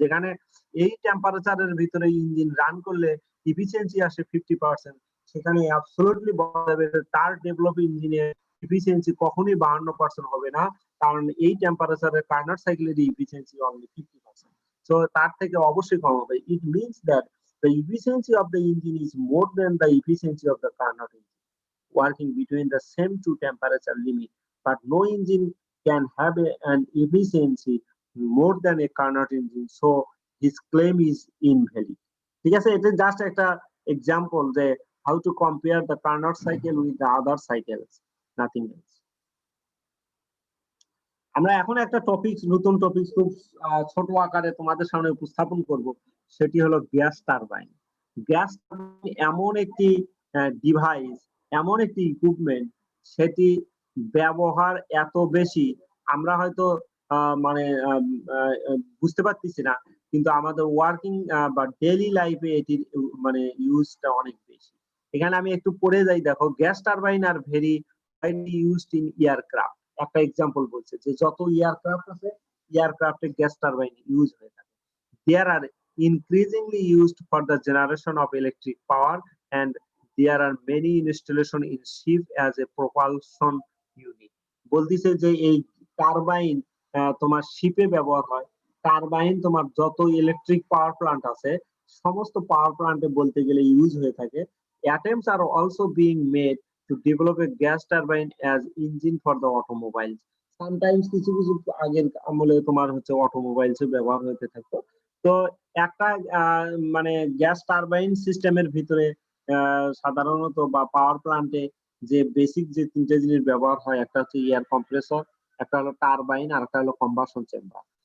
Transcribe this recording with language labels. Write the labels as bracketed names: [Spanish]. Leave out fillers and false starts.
[Bangla] যেখানে এই টেম্পারেচারের ভিতরে ইঞ্জিন রান করলে এফিসিয়েন্সি আসে 50%, সেখানে অ্যাবসলিউটলি বলা যাবে যে তার ডেভেলপ ইঞ্জিনের এফিসিয়েন্সি কখনোই 52% হবে না, কারণ এই টেম্পারেচারে কার্নাট সাইকেলের এফিসিয়েন্সি অনলি 50%। সো তার থেকে অবশ্যই কম হবে। [English] It means that the efficiency of the engine is more than the efficiency of the Carnot engine working between the same two temperature limit, but no engine can have an efficiency more than a Carnot engine, so his claim is invalid. [Bangla] ঠিক আছে, এটা just একটা example যে [English] how to compare the Carnot cycle with the other cycles, nothing else. [Bangla] আমরা এখন একটা নতুন topic খুব ছোট আকারে তোমাদের সামনে উপস্থাপন করব, সেটি হলো গ্যাস টারবাইন। গ্যাস টারবাইন এমন একটি ডিভাইস, এমন একটি ইকুইপমেন্ট, সেটি ব্যবহার এত বেশি আমরা হয়তো মানে বুঝতে পারতেছি না, কিন্তু আমাদের ওয়ার্কিং বা ডেইলি লাইফে এটির মানে ইউজটা অনেক বেশি। এখানে আমি একটু পড়ে যাই, দেখো gas turbine are very [English] widely used in aircraft। [Bangla] একটা এক্সাম্পল বলছে যে যত এয়ারক্রাফট আছে, এয়ারক্রাফটে গ্যাস টারবাইন ইউজ হয়ে থাকে। [English] There are increasingly used for the generation of electric power, and there are many installation in ship as a propulsion unit। [Bangla] বলতিছে যে এই টারবাইন তোমার শিপে ব্যবহার হয়। টারবাইন তোমার যত ইলেকট্রিক পাওয়ার প্ল্যান্ট আছে, সমস্ত পাওয়ার প্ল্যান্টে বলতে গেলে ইউজ হয়ে থাকে। [English] Attempts are also being made to develop a gas turbine as engine for the automobiles. [Bangla] Sometimes কিছু কিছু আগের আমলে তোমার হচ্ছে অটোমোবাইলস ব্যবহার হতে থাকতো। তো একটা মানে গ্যাস টারবাইন সিস্টেমের ভিতরে সাধারণত বা পাওয়ার প্ল্যান্টে যে বেসিক যে তিনটে জিনিস ব্যবহার হয়, একটা হচ্ছে এয়ার কম্প্রেসর, একটা হলো টারবাইন, আর একটা হলো কম্বাসন চেম্বার।